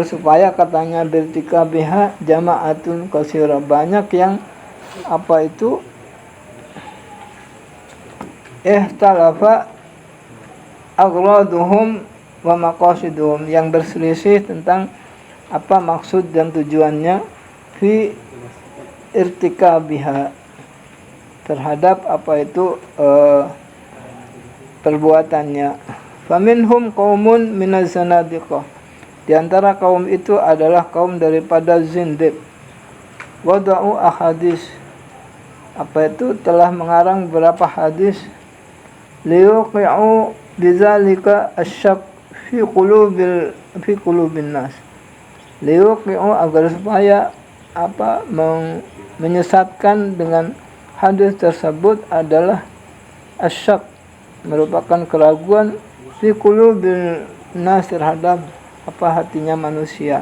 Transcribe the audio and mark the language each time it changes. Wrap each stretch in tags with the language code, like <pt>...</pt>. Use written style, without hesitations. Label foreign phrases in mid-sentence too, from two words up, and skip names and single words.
<id>supaya katanya</id> <ar>bertikabiha jama'atun katsirah,</ar> <id>banyak yang</id> <ar>Ikhtalafa aghraduhum wa maqasiduhum,</ar> <id>yang berselisih tentang apa maksud dan tujuannya</id> <ar>fi irtikabiha,</ar> <id>terhadap apa itu perbuatannya.</id> <ar>Faminhum qaumun minaz zanadiqah,</ar> <id>di antara kaum itu adalah kaum daripada zindiq.</id> <ar>Wada'u ahadis,</ar> <id>apa itu telah mengarang beberapa hadis.</id> <ar>Liyuqi'u bizalika asyak fi qulubin nas. Liyuqi'u,</ar> <id>agar supaya apa menyesatkan dengan hadis tersebut adalah asyak, merupakan keraguan</id> <ar>fi qulubin nas,</ar> <id>terhadap apa hatinya manusia.</id>